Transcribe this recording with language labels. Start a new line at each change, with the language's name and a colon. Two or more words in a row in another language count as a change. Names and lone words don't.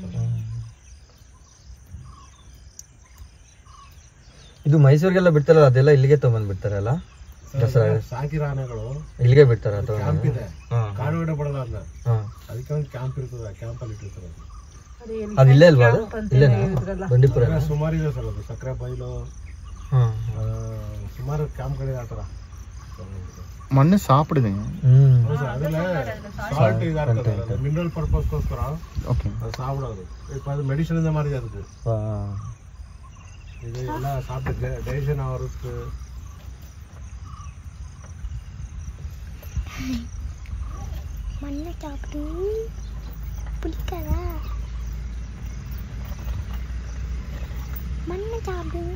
Kannada: ಇದು ಮೈಸೂರಿಗೆಲ್ಲ ಬಿಡ್ತಾರಲ್ಲ, ಅದೆಲ್ಲ ಇಲ್ಲಿಗೆ ತಗೊಂಡ್ ಬಿಡ್ತಾರಲ್ಲ ದಸರಾ. ಸಾಕಿರೋ ಆನೆಗಳು ಇಲ್ಲಿಗೆ ಬಿಡ್ತಾರ? ಕ್ಯಾಂಪ್ ಇದೆ, ಕಾಡುಗಡೆ ಬಿಡಲ್ಲ ಅದನ್ನ. ಅದಕ್ಕೆ ಒಂದು ಕ್ಯಾಂಪ್ ಇರ್ತದೆ, ಕ್ಯಾಂಪ್ ಅಲ್ಲಿ ಇಟ್ಟಿರ್ತಾರೆ. ಅದು ಇಲ್ಲೇ ಅಲ್ವಾ? ಇಲ್ಲೇನಾ ಬಂಡೀಪುರ? ಸುಮಾರು ಇದೆ ಸರ್, ಅದು ಸಕ್ಕರೆ ಬೈಲು ಸುಮಾರು ಕ್ಯಾಂಪ್ಗಳಿದೆ ಆ ಥರ.
Tamil: மண்ணு சாப்பிடுதுங்க. அதில் சால்ட் இதாக இருக்குது, மினரல் பர்பஸ்க்கோஸ்கர ஓகே அது சாப்பிடாது. இப்போ அது மெடிசன் இந்த மாதிரி தான் இருக்குது. இது எல்லாம் சாப்பிட்டு டைஜஷன் ஆகிறதுக்கு. மண்ணை சாப்பிட்டு பிடிக்காதா? மண்ணை சாப்பிடுங்க.